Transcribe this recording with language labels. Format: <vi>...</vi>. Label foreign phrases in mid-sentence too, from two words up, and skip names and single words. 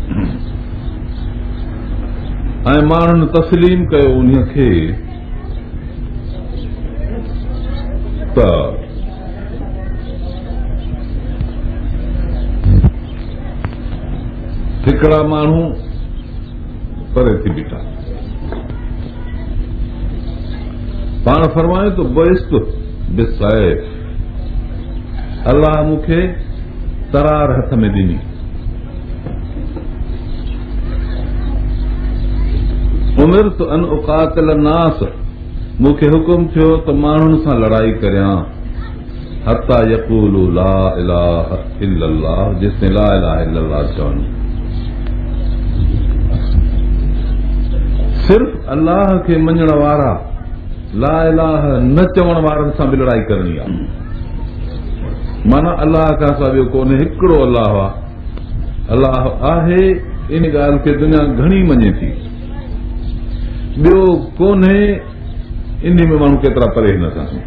<sd>ऐं माण्हुनि तस्लीम कयो उन खे, त हिकिड़ा माण्हू परे थी बीठा, पाण फरमायो त</sd> <ar>بعثت بالسيف,</ar> <sd>अल्लाह मूंखे तरार हथ में ॾिनी।</sd> <ar>أمرت أن أقاتل الناس,</ar> <sd>मूंखे हुकुम थियो त माण्हुनि सां लड़ाई करियां,</sd> <ar>حتى يقولوا لا إله إلا الله، جيستائين لا إله إلا الله چون.</ar> <sd>सिर्फ़ अल्लाह खे मञण वारा</sd> <ar>لا إله</ar> <sd>न चवण वारनि सां बि लड़ाई करणी आहे। माना अल्लाह खां सवाइ ॿियो कोन्हे, हिकिड़ो अल्लाह आहे, अल्लाह आहे इन ॻाल्हि खे दुनिया घणी मञे थी, ॿियो कोन्हे इन में माण्हू केतिरा परे नथा।</sd>